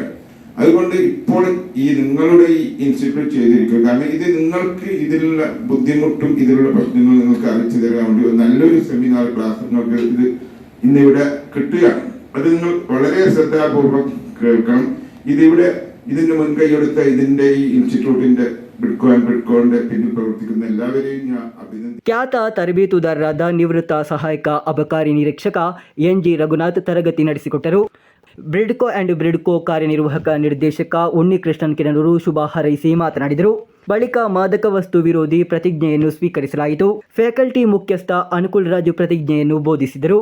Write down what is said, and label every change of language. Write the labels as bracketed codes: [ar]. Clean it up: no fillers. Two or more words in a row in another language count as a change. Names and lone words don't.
[ml] അതുകൊണ്ട് ഇപ്പോൾ ഈ നിങ്ങളുടെ ഈ ഇൻസ്റ്റിറ്റ്യൂട്ട് ചെയ്തിരിക്കുക, കാരണം ഇത് നിങ്ങൾക്ക് ഇതിലുള്ള ബുദ്ധിമുട്ടും ഇതിലുള്ള പ്രശ്നങ്ങൾ നിങ്ങൾക്ക് അറിയിച്ചു തരാൻ വേണ്ടി നല്ലൊരു [en] seminar class [ml] നിങ്ങൾക്ക് ഇത് ഇന്നിവിടെ കിട്ടുകയാണ്. അത് നിങ്ങൾ വളരെ ശ്രദ്ധാപൂർവം കേൾക്കണം. ഇതിന്റെ മുൻകൈയെടുത്ത ഇതിന്റെ ഈ ഇൻസ്റ്റിറ്റ്യൂട്ടിന്റെ ಬ್ರಿಡ್ಕೋന്റെ പിന്നിൽ പ്രവർത്തിക്കുന്ന എല്ലാവരെയും ഞാൻ അഭിനന്ദിക്കുന്നു. [kn] ಖ್ಯಾತ ತರಬೇತುದಾರರಾದ ನಿವೃತ್ತ ಸಹಾಯಕ ಅಬಕಾರಿ ನಿರೀಕ್ಷಕ ಎನ್.ಜಿ. ರಘುನಾಥ್ ತರಗತಿ ನಡೆಸಿಕೊಟ್ಟರು. ಬ್ರಿಡ್ಕೋ ಅಂಡ್ ಬ್ರಿಡ್ಕೋ ಕಾರ್ಯನಿರ್ವಾಹಕ ನಿರ್ದೇಶಕ ಉನ್ನಿಕೃಷ್ಣನ್ ಕಿರಣರು ಶುಭ ಹಾರೈಸಿ ಮಾತನಾಡಿದರು. ಬಳಿಕ ಮಾದಕ ವಸ್ತು ವಿರೋಧಿ ಪ್ರತಿಜ್ಞೆಯನ್ನು ಸ್ವೀಕರಿಸಲಾಯಿತು. ಫ್ಯಾಕಲ್ಟಿ ಮುಖ್ಯಸ್ಥ ಅನುಕೂಲ್ ರಾಜು ಪ್ರತಿಜ್ಞೆಯನ್ನು ಬೋಧಿಸಿದರು.